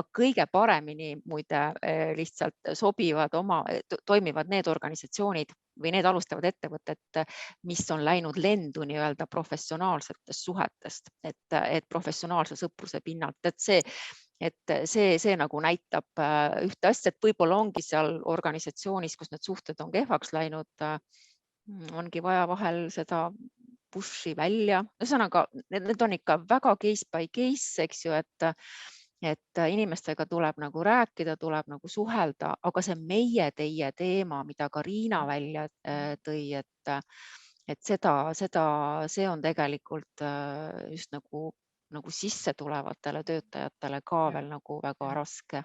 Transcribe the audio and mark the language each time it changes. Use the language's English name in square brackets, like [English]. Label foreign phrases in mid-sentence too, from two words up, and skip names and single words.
[Estonian] kõige paremini muide lihtsalt toimivad need organisatsioonid või need alustavad ettevõtted, mis on läinud lendu nii-öelda professionaalsetest suhetest, et professionaalse sõpruse pinnalt, et see nagu näitab ühte asja, et võib-olla ongi seal organisatsioonis, kus need suhted on kehvaks läinud, ongi vaja vahel seda push'i välja. Ühesõnaga, need on ikka väga [English] case by case, [Estonian] eks ju, et inimestega tuleb nagu rääkida, tuleb nagu suhelda, aga see teie teema, mida ka Riina välja tõi, et see on tegelikult just nagu sisse tulevatele töötajatele ka veel nagu väga raske.